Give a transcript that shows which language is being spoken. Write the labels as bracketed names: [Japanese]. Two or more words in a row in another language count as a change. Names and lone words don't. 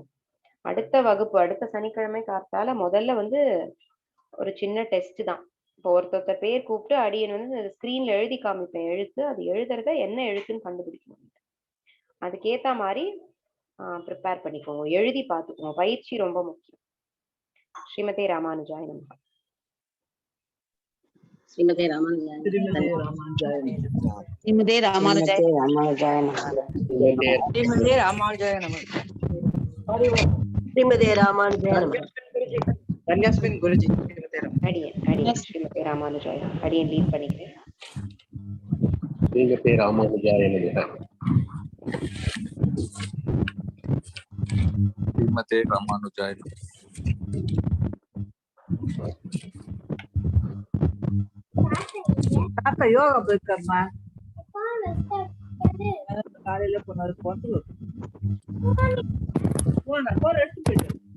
[Tamil] அடுத்த வகுப்பு அடுத்த சனிக்கிழமை காத்தால முதல்ல வந்து ஒரு சின்ன டெஸ்ட் தான். இப்போ ஒருத்தொருத்த பேர் கூப்பிட்டு அடியன் வந்து ஸ்கிரீன்ல எழுதி காமிப்பேன் எழுத்து, அது எழுதுறத என்ன எழுத்துன்னு கண்டுபிடிக்கணும். அதுக்கேத்த மாதிரி ப்ரிப்பேர் பண்ணிக்கோங்க, எழுதி பார்த்துக்கோங்க, பயிற்சி ரொம்ப முக்கியம். [Sanskrit] श्रीमते रामानुजाय नमः. श्रीमते रामानुजाय श्रीमते रामानुजाय नमः। श्रीमते रामानुजाय रामानुजाय नमः. श्रीमते रामानुजाय नमः। श्रीमते रामानुजाय नमः. धन्यस्मिन् गुरुजी। श्रीमते [Tamil] அடியன் [Sanskrit] श्रीमते रामानुजाय [Tamil] அடியன் லீட் பண்ணிக்கிறேன். [Sanskrit] श्रीमते रामानुजाय नमः। श्रीमते रामानुजाय [Tamil] யோகா போயிருக்கம்மா காலையில போனாரு போன எடுத்து போயிட்டு